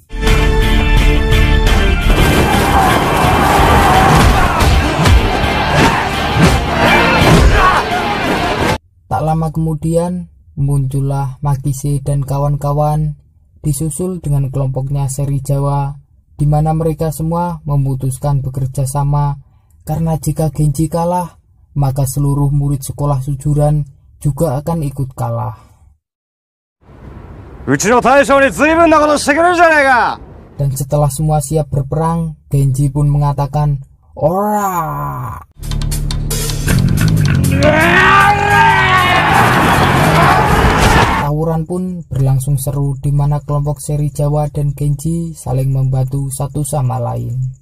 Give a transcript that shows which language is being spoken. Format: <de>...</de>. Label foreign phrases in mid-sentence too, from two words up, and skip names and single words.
<id>Tak lama kemudian muncullah Makise dan kawan-kawan disusul dengan kelompoknya Serizawa, di mana mereka semua memutuskan bekerja sama karena jika Genji kalah, maka seluruh murid sekolah sujuran juga akan ikut kalah.</id> <ja>うちの大将に随分なことしてくれるじゃねえか。</ja> <id>Dan setelah semua siap berperang, Genji pun mengatakan, "Ora!" Tawuran pun berlangsung seru di mana kelompok seri Jawa dan Genji saling membantu satu sama lain.</id>